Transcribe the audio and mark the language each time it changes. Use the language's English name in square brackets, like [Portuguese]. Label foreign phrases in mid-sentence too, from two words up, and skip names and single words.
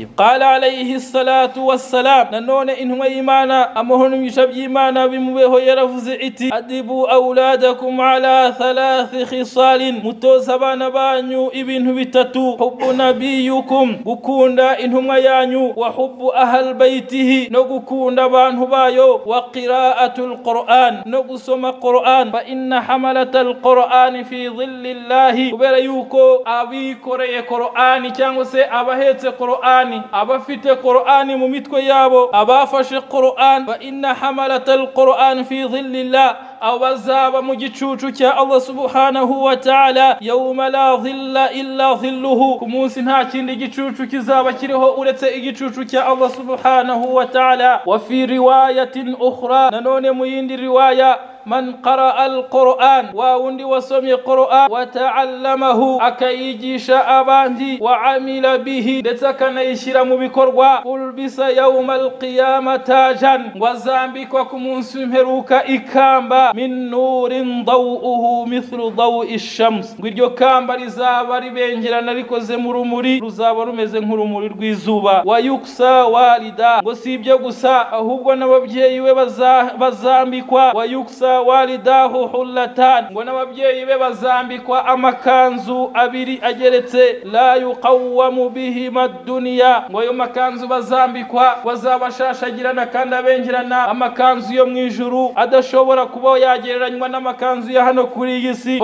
[Arabic] قال عليه الصلاة والسلام, [Kinyarwanda] nanone intumwa y'Imana amahoro n'imyisha by'Imana bimubeho yaravuze iti, [Arabic] أدبوا أولادكم على ثلاث خصال, [Kinyarwanda] mutoza abana banyu ibintu bitatu, hubbu nabiyukum, gukunda intumwa yanyu, [Arabic] وحب أهل بيته, [Kinyarwanda] no gukunda abantu bayo, [Arabic] وقراءة القرآن, [Kinyarwanda] no gusoma Qur'an, [Arabic] فإن حملة القرآن في ظل الله, [Kinyarwanda] kubera yuko abikoreye Qur'ani cyangwa se abahetse Qur'ani, abafite Qur'ani mu mitwe yabo, abafashe Qur'an, [Arabic] فإن حملة القرآن في ظل الله, [Kinyarwanda] abazaba mu gicucu cya [Arabic] الله سبحانه وتعالى, يوم لا ظل إلا ظله, [Kinyarwanda] ku munsi nta kindi gicucu kizaba kiriho uretse igicucu cya [Arabic] الله سبحانه وتعالى. وفي رواية أخرى, [Kinyarwanda] nanone mu yindi riwaya, [Arabic] من قرأ القرآن, [Kinyarwanda] wa wundi wasomye Qur'an, [Arabic] وتعلمه, [Kinyarwanda] akayigisha abandi, [Arabic] وعمل به, [Kinyarwanda] ndetse akanayishyira mu bikorwa, [Arabic] ألبس يوم القيامة تاجا, [Kinyarwanda] wazambikwa ku munsi w'imperuka ikamba, [Arabic] من نور ضوؤه مثل ضوء الشمس, [Kinyarwanda] ngo iryo kamba rizaba ribengerana rikoze mu rumuri, ruzaba rumeze nk'urumuri rw'izuba. [Arabic] ويكسى والدا, [Kinyarwanda] ngo si ibyo gusa ahubwo n'ababyeyi we bazambikwa, [Arabic] ويكسى والداه حلة, [Kinyarwanda] ngo n'ababyeyi be bazambikwa amakanzu abiri ageretse, [Arabic] لا يقوم بهما الدنيا, [Kinyarwanda] ngo ayo makanzu bazambikwa bazabashashagirana kandi abengerana, amakanzu yo mwijuru adashobora kuba yagereranywa n'amakanzu ya hano kuri iyi si.